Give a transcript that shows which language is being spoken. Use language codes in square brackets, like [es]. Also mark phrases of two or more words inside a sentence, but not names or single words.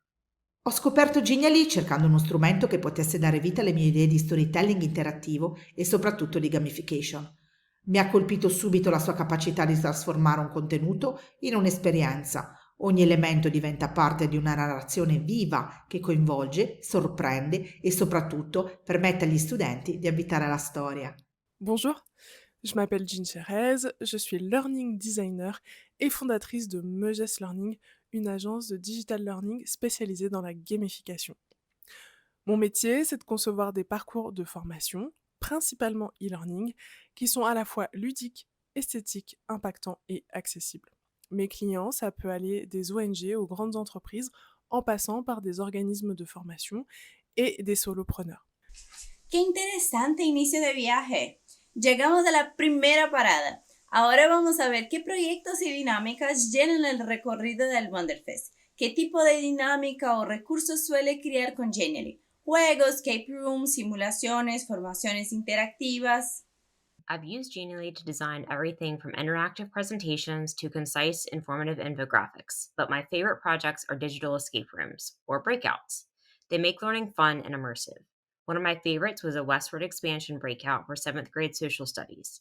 [it] Ho scoperto Genially cercando uno strumento che potesse dare vita alle mie idee di storytelling interattivo e soprattutto di gamification. Mi ha colpito subito la sua capacità di trasformare un contenuto in un'esperienza. Ogni elemento diventa parte di una narrazione viva che coinvolge, sorprende e soprattutto permette agli studenti di abitare la storia. [fr] Bonjour, je m'appelle Jean Cherez, je suis [en] learning designer [fr] et fondatrice de Meges Learning, une agence de [en] digital learning [fr] spécialisée dans la gamification. Mon métier, c'est de concevoir des parcours de formation, principalement e-learning, qui sont à la fois ludiques, esthétiques, impactants et accessibles. Mes clients, ça peut aller des ONG aux grandes entreprises, en passant par des organismes de formation et des solopreneurs. [es] ¡Qué interesante inicio de viaje! Llegamos a la primera parada. Ahora vamos a ver qué proyectos y dinámicas llenan el recorrido del Wonderfest. ¿Qué tipo de dinámica o recursos suele crear con Genially? Juegos, [en] escape rooms, [es] simulaciones, formaciones interactivas. [en] I've used Genially to design everything from interactive presentations to concise, informative infographics, but my favorite projects are digital escape rooms, or breakouts. They make learning fun and immersive. One of my favorites was a Westward Expansion breakout for 7th grade social studies.